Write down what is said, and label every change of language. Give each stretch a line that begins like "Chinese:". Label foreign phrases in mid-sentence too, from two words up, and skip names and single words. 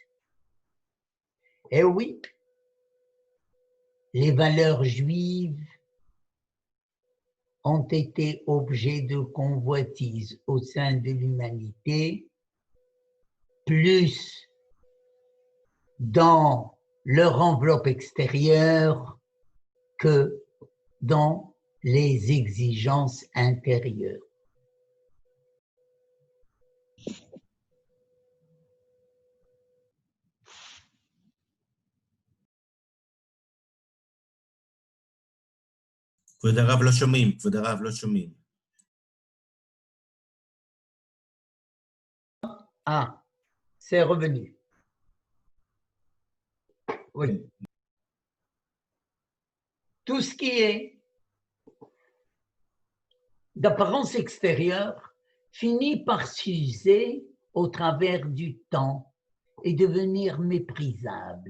French: Eh oui, les valeurs juives ont été objet de convoitise au sein de l'humanité, plus dans leur enveloppe extérieure que dans les exigences intérieures.
Hebrew: כבוד הרב לא שומעים, כבוד הרב לא שומעים.
French: Ah, c'est revenu. Oui. Tout ce qui est d'apparence extérieure finit par s'user au travers du temps et devenir méprisable.